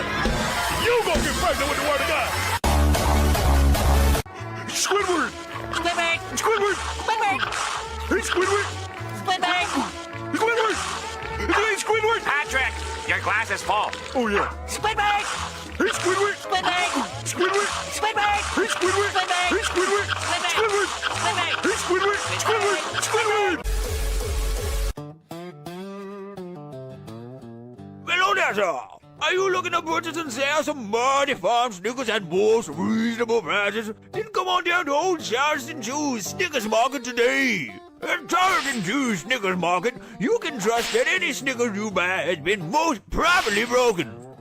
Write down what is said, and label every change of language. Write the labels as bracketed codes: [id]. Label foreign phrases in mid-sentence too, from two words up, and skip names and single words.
[en] You gonna get pregnant with the word of God. Squidward! Squidward! Squidward! Squidward! Hey, Squidward! Squidward! Squidward! Hey, Squidward! Patrick, your glass is full. Oh, yeah. Squidward! Hey, Squidward! Squidward! Squidward! Squidward! Hey, Squidward! Hey, Squidward! Squidward! Hey, Squidward! Squidward! Squidward! Hello there, sir. Are you looking to purchase and sell some Marty Farm Snickers at most reasonable prices? Then come on down to Old Charleston Jew's Snickers Market today. At Charleston Jew's Snickers Market, you can trust that any Snickers you buy has been most properly broken.